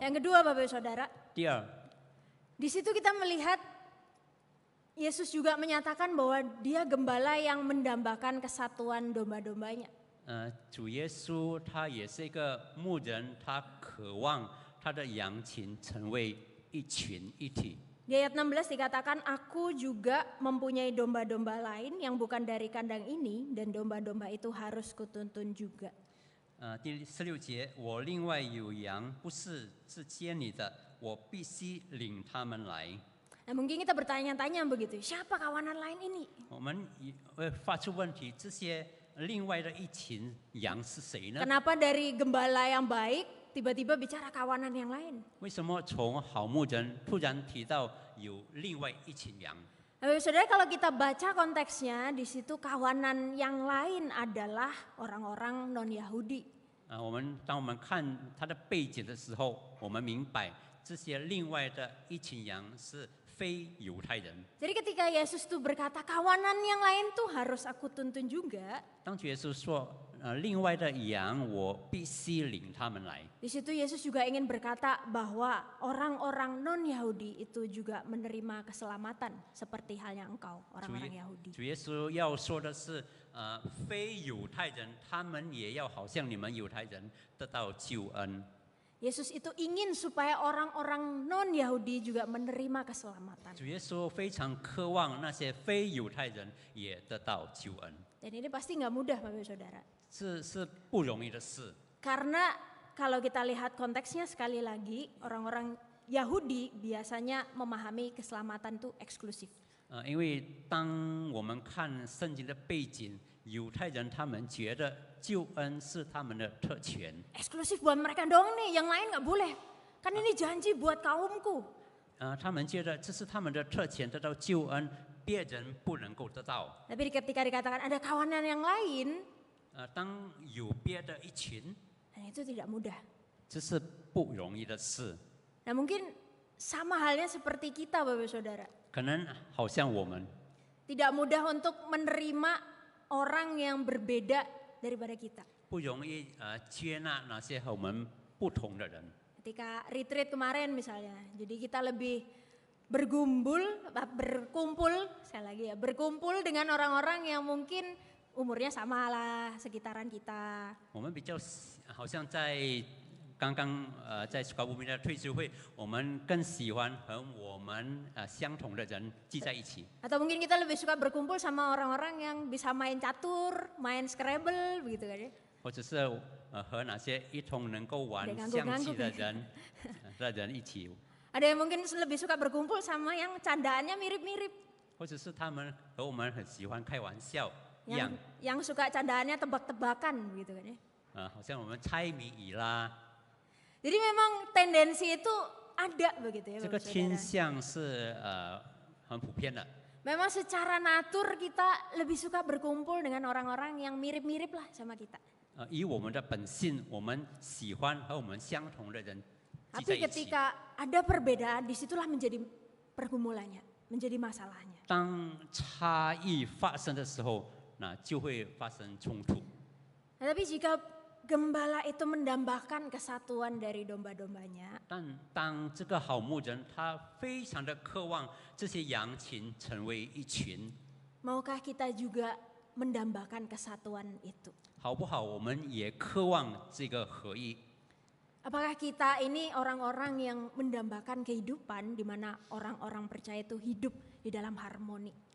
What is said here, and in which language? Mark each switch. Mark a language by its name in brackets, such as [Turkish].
[Indonesian] Yang kedua Bapak Ibu Saudara, [Chinese] 第二， [Indonesian] di situ kita melihat Yesus juga menyatakan bahwa dia gembala yang mendambakan kesatuan domba-dombanya. [Chinese] 主耶稣他也是一个牧人，他渴望他的羊群成为一群一体。 [Indonesian] Di ayat 16 dikatakan, aku juga mempunyai domba-domba lain yang bukan dari kandang ini dan domba-domba itu harus kutuntun juga. [Chinese] 第16节，我另外有羊，不是自间里的，我必须领他们来。 [Indonesian] Nah mungkin kita bertanya-tanya begitu, siapa kawanan lain ini? [Chinese] 我们也会发出问题，这些另外的一群羊是谁呢？ [Indonesian] Kenapa dari gembala yang baik tiba-tiba bicara kawanan yang lain? [Chinese] 为什么从好牧人突然提到有另外一群羊？ [Indonesian] Nah, saudara kalau kita baca konteksnya di situ kawanan yang lain adalah orang-orang non-Yahudi. [Chinese] 当我们看它的背景的时候，我们明白这些另外的一群羊是非犹太人。 [Indonesian] Jadi ketika Yesus tuh berkata kawanan yang lain tuh harus aku tuntun juga. [Chinese] 当主耶稣说另外的羊，我必须领他们来。 [Indonesian] Di situ Yesus juga ingin berkata bahwa orang-orang non-Yahudi itu juga menerima keselamatan seperti halnya engkau, orang-orang Yahudi. [Chinese] 主耶稣要说的是，非犹太人他们也要好像你们犹太人得到救恩。 [Indonesian] Yesus itu ingin supaya orang-orang non-Yahudi juga menerima keselamatan. [Chinese] 主耶稣非常渴望那些非犹太人也得到救恩， [Indonesian] Dan ini pasti nggak mudah Bapak Ibu Saudara. [Chinese] 是不容易的事。 [Indonesian] Karena kalau kita lihat konteksnya sekali lagi, orang-orang Yahudi biasanya memahami keselamatan itu eksklusif. [Chinese] 因为当我们看圣经的背景，犹太人他们觉得救恩是他们的特权， [Indonesian] Eksklusif buat mereka dong nih, yang lain nggak boleh. Kan ini janji buat kaumku. [Chinese] 他们觉得这是他们的特权，得到救恩，别人不能够得到。 [Indonesian] Tapi ketika dikatakan ada kawanan yang lain, [Chinese] 当有别的一群， [Indonesian] dan itu tidak mudah. [Chinese] 这是不容易的事。 [Indonesian] Nah mungkin sama halnya seperti kita Bapak Saudara. [Chinese] 可能好像我们 [Indonesian] Tidak mudah untuk menerima orang yang berbeda daripada kita. [Chinese] 不容易接纳那些和我们不同的人。 [Indonesian] Ketika retreat kemarin misalnya, jadi kita lebih berkumpul, sekali lagi ya, berkumpul dengan orang-orang yang mungkin umurnya sama lah, sekitaran kita. [Chinese] 我们比较好像在刚刚在高布明的退休会，我们更喜欢和我们相同的人聚在一起。 [Indonesian] Atau mungkin kita lebih suka berkumpul sama orang-orang yang bisa main catur, main Scrabble, begitu kan ya. [Chinese] 或者是和那些一同能够玩象棋的人一起， [Indonesian] Ada yang mungkin lebih suka berkumpul sama yang candaannya mirip-mirip. [Chinese] 或者是他们和我们很喜欢开玩笑一样， [Indonesian] Yang suka candaannya tebak-tebakan begitu kan ya. [Chinese] 好像我们猜谜语啦， [Indonesian] Jadi memang tendensi itu ada begitu ya [Chinese] 这个 [Indonesian] Bapak [Chinese] 倾向是很普遍的。 [Indonesian] Memang secara natur kita lebih suka berkumpul dengan orang-orang yang mirip-mirip lah sama kita. [Chinese] 以我们的本性，我们喜欢和我们相同的人聚在 [Indonesian] Tapi [Chinese] 一起。 [Indonesian] ketika ada perbedaan, disitulah menjadi pergumulannya, menjadi masalahnya. [Chinese] 当差异发生的时候，那就会发生冲突。 [Indonesian] Nah, tapi jika gembala itu mendambakan kesatuan dari domba-dombanya, [Chinese] 但当这个好牧人，他非常的渴望这些羊群成为一群， [Indonesian] maukah kita juga mendambakan kesatuan itu? [Chinese] 好不好？我们也渴望这个合一。 [Indonesian] Apakah kita ini orang-orang yang mendambakan kehidupan di mana orang-orang percaya itu hidup di dalam harmoni?